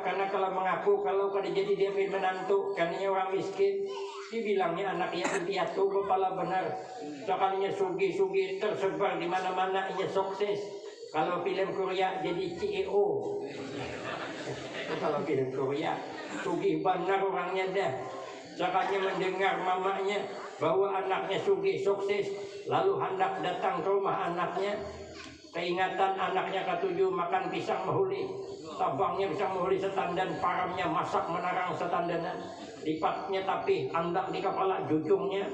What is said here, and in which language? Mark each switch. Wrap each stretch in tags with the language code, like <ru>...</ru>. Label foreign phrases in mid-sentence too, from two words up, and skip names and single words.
<id>Karena kalau mengaku kalau jadi dia menantu, karena orang miskin, dibilangnya anak yatim piatu, kepala benar. Sekalinya sugi-sugi tersebar di mana-mana, ia sukses. Kalau film Korea jadi CEO. Kalau film Korea, sugi benar orangnya dah. Sekalinya mendengar mamanya bahwa anaknya sugi sukses, lalu hendak datang ke rumah anaknya.</id> <bjn>Keingatan anaknya ketujuh makan pisang mahuli, tabangnya pisang mahuli setandan, paramnya masak menarang setandanan, lipatnya tapi andak di kepala jujungnya.</bjn>